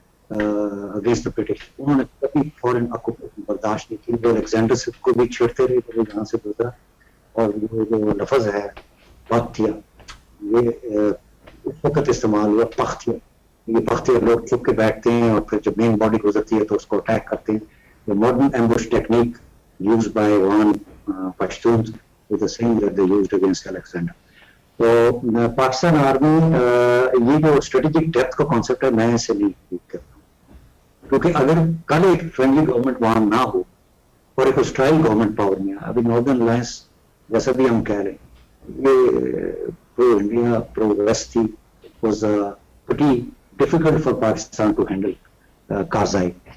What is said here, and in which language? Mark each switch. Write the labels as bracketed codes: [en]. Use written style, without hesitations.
[en] against the British, [ur] انہوں نے کبھی فورن آکوپیشن برداشت نہیں کی. وہ الیگزینڈر کو بھی چھیڑتے رہے تو وہ جہاں سے گزرا, اور یہ جو لفظ ہے پختیا, یہ اس وقت استعمال ہوا پختیا. یہ پختیا لوگ چھپ کے بیٹھتے ہیں اور پھر جب مین باڈی گزرتی ہے تو اس کو اٹیک کرتے ہیں. [en] The modern ambush technique used by Afghan Pashtuns is the same that they used against Alexander. [ur] تو پاکستان آرمی یہ جو اسٹریٹجک ڈیپتھ کا کانسیپٹ ہے میں اسے نہیں کرتا ہوں. کیونکہ اگر کل ایک فرینڈلی گورنمنٹ وہاں نہ ہو اور ایک ہسٹائل گورنمنٹ پاور میں ابھی ناردرن الائنس جیسا بھی ہم کہہ رہے ہیں یہ پرو انڈیا پرو ویسٹ تھی [en] was pretty difficult for Pakistan to handle [ur] کارزائی.